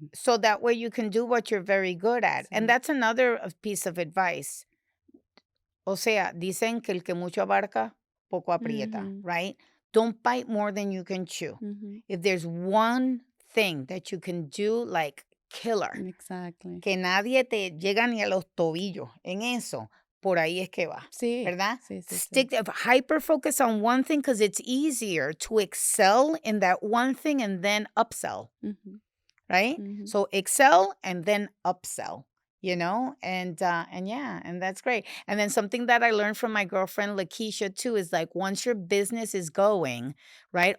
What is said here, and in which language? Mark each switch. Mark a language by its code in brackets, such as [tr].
[en] So that way you can do what you're very good at. [es] And that's another piece of advice. O sea, dicen que el que mucho abarca, poco aprieta, Mhm. [en] right? Don't bite more than you can chew. Mhm. If there's one thing that you can do, like killer, Exactly. [es] que nadie te llega ni a los tobillos en eso, por ahí es que va, Sí, ¿verdad? sí, sí, sí. [en] Stick, hyper focus on one thing because it's easier to excel in that one thing and then upsell, Mhm. right? Mhm. So excel and then upsell, and yeah, and that's great. And then something that I learned from my girlfriend Lakeisha too is like once your business is going, right?